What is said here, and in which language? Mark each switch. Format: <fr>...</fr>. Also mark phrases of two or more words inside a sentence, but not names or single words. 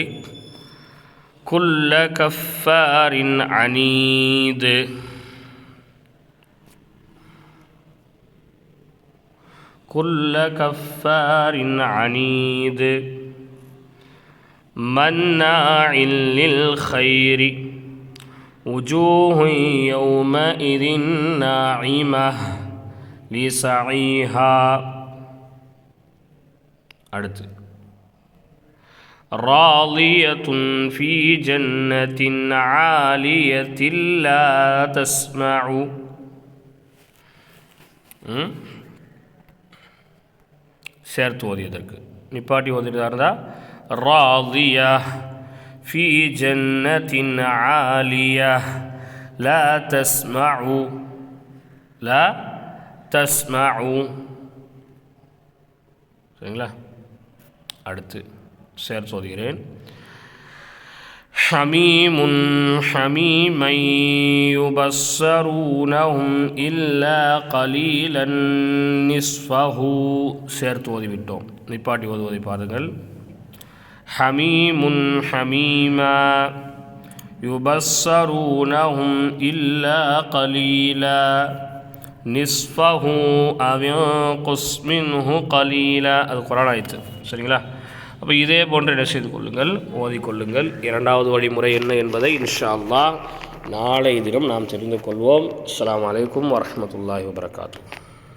<ar>كل كفار عنيد كل كفار عنيد مناع للخير وجوه يومئذ ناعمة لسعيها.</ar> <ta>அடுத்து</ta> <ar>راضية في جنة عالية لا تسمع.</ar> <ta>சேர்த்து ஓதியதற்கு நிப்பாட்டி ஓதியதாக இருந்தால்</ta> <ar>راضية في جنة عالية لا تسمع لا تسمع.</ar> <ta>சரிங்களா? அடுத்து சேர்த்து ஓதுகிறேன்.</ta> <ar>حميم حميما يبصرونهم إلا قليلا نصفه.</ar> <ta>சேர்த்து ஓதிவிட்டோம். நிப்பாட்டி ஓதுவதை பாருங்கள்.</ta> <ar>حميم حميما يبصرونهم إلا قليلا نصفه أو ينقص منه قليلا.</ar> <ta>அது குர்ஆன் ஆயத்து. சரிங்களா? அப்போ இதே போன்று என்ன செய்து கொள்ளுங்கள், ஓதிக்கொள்ளுங்கள். இரண்டாவது வழிமுறை என்ன என்பதை</ta> <ar>إن شاء الله</ar> <ta>நாளை தினம் நாம் தெரிந்து கொள்வோம்.</ta> <ar>السلام عليكم ورحمة الله وبركاته.</ar>